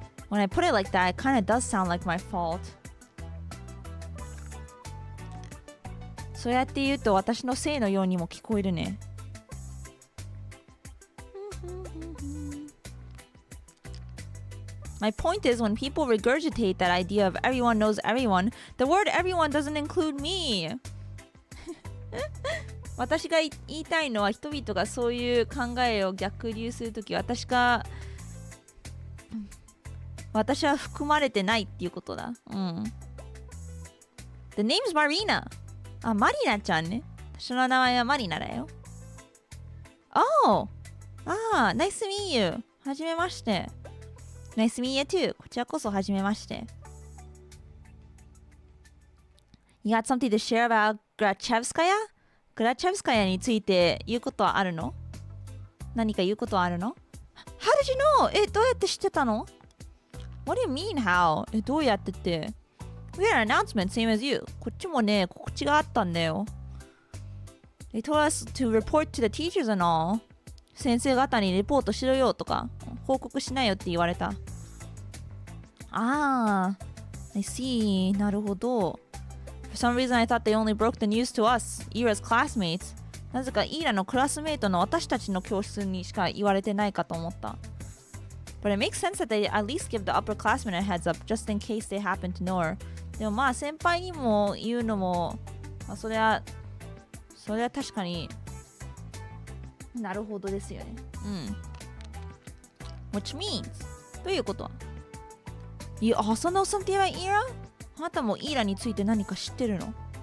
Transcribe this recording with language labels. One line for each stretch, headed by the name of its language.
English: When I put it like that, it kind of does sound like my fault.
Japanese: そうやって言うと私のせいのようにも聞こえるね。
English: My point is, when people regurgitate that idea of everyone knows everyone, the word everyone doesn't include me.
Japanese: 私が言いたいのは、人々がそういう考えを逆流するとき、私は含まれてないっていうことだ。
English: The name's Marina.
Japanese: あ、マリナちゃんね。私の名前はマリナだよ。
English: Oh! Nice to meet you.
Japanese: はじめまして。
English: Nice to meet you too.
Japanese: こちらこそはじめまして。
English: You got something to share about Grachevskaya?
Japanese: グラチェブスカヤについて言うことはあるの？何か言うことはあるの？
English: How did you know?
Japanese: どうやって知ってたの？
English: What do you mean how?
Japanese: どうやってって。
English: We had an announcement same as you.
Japanese: こっちもね、告知があったんだよ。
English: They told us to report to the teachers and all.
Japanese: 先生方にレポートしろよとか、報告しなよって言われた。
English: I see.
Japanese: なるほど。
English: For some reason, I thought they only broke the news to us, Ira's classmates.
Japanese: なぜかイーラのクラスメイトの私たちの教室にしか言われてないかと思った。
English: But it makes sense that they at least give the upperclassmen a heads up, just in case they happen to know her.
Japanese: でもまあ先輩にも言うのも、それは確かになるほどですよね。
English: Which means
Japanese: どういうこと？
English: You also know something about Ira?
Japanese: あなたもイーラについて何か知ってるの？